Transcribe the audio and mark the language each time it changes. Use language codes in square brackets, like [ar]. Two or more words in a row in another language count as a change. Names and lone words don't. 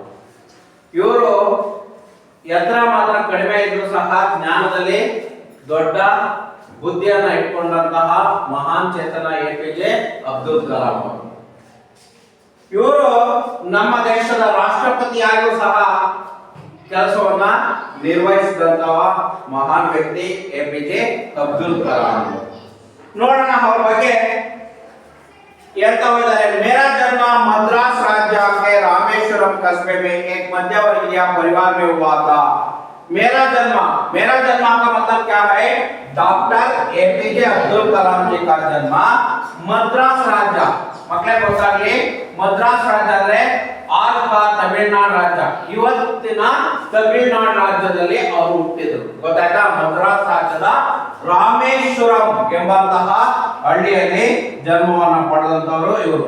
[kn] ಇವರು ಎತ್ತರ ಮಾತ್ರ ಕಡಿಮೆ ಇದ್ರು ಸಹ ಜ್ಞಾನದಲ್ಲಿ ದೊಡ್ಡ ಬುದ್ಧಿಯನ್ನ ಇಟ್ಕೊಂಡಂತಹ ಮಹಾನ್ ಚೇತನ APJ ಅಬ್ದುಲ್ ಕಲಾಂ ಅವರು. ಇವರು ನಮ್ಮ ದೇಶದ ರಾಷ್ಟ್ರಪತಿಯಾಗಿಯೂ ಸಹ ಕೆಲಸವನ್ನ ನಿರ್ವಹಿಸಿದಂತಹ ಮಹಾನ್ ವ್ಯಕ್ತಿ APJ ಅಬ್ದುಲ್ ಕಲಾಂ. ನೋಡೋಣ ಅವ್ರ ಬಗ್ಗೆ ಹೇಳ್ತಾ ಇದ್ದಾರೆ. [hi] मेरा जन्म मद्रास राज्य के रामेश्वरम कस्बे में एक मध्यवर्गीय परिवार में हुआ था. मेरा जन्म का मतलब क्या है? डॉक्टर APJ अब्दुल कलाम जी का जन्म मद्रास राज्य, [kn] ಮಕ್ಕಳೇ ಗೊತ್ತಾಗ್ಲಿ, ಮದ್ರಾಸ್ ರಾಜ್ಯ ಅಂದ್ರೆ ಆಗ ತಮಿಳುನಾಡು ರಾಜ್ಯ, ಇವತ್ತಿನ ತಮಿಳುನಾಡು ರಾಜ್ಯದಲ್ಲಿ ಅವರು ಹುಟ್ಟಿದ್ರು. ಗೊತ್ತಾಯ್ತಾ? ಮದ್ರಾಸ್ ರಾಜ್ಯದ ರಾಮೇಶ್ವರಂ ಎಂಬಂತಹ ಹಳ್ಳಿಯಲ್ಲಿ ಜನ್ಮವನ್ನು ಪಡೆದಂತವರು ಇವರು.